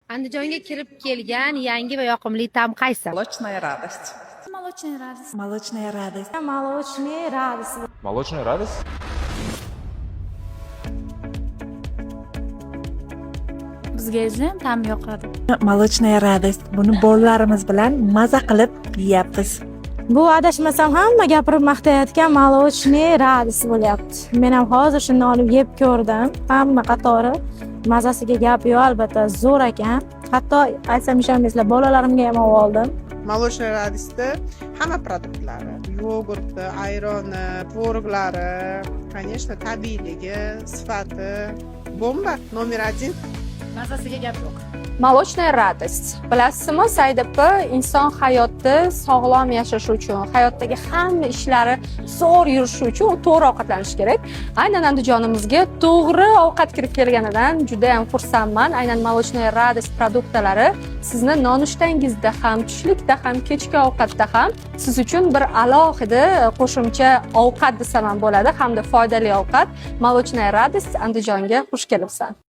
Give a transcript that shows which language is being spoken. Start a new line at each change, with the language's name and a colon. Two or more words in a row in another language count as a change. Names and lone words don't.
Uzbek: Andijonga kirib kelgan yangi va yoqimli taom qaysi? Молочная радость. Молочная радость. Молочная радость. Молочная радость. Молочная радость? Bizga esa ta'mi yoqadi. Молочная радость. Buni bolalarimiz bilan maza qilib yeyapmiz. Bu adashmasam hamma gapirib maqtayotgan молочный радость bo'lyapti. Men ham hozir shuni olib yeb ko'rdim. Hamma qatori mazasiga gap yo'q, albatta zo'r ekan. Hatto aytsam ishonmaysizlar, bolalarimga ham oldim. Молочная радостьda hamma produktlari, yogurti, ayroni, tvorog'lari, конечно, tabiiyligi, sifati bomba номер 1. Mazasiga gap yo'q. Молочная радость. Bilasizmi, Said opa, inson hayotda sog'lom yashash uchun, hayotdagi hamma ishlari zo'r yurishi uchun u to'g'ri ovqatlanish kerak. Aynan Andijonimizga to'g'ri ovqat kirib kelganidan juda ham xursandman. Aynan Молочная радость produktlari sizni nonushtangizda ham, tushlikda ham, kechki ovqatda ham siz uchun bir alohida qo'shimcha ovqat desam ham bo'ladi, hamda foydali ovqat. Молочная радость Andijonga xush kelibsan.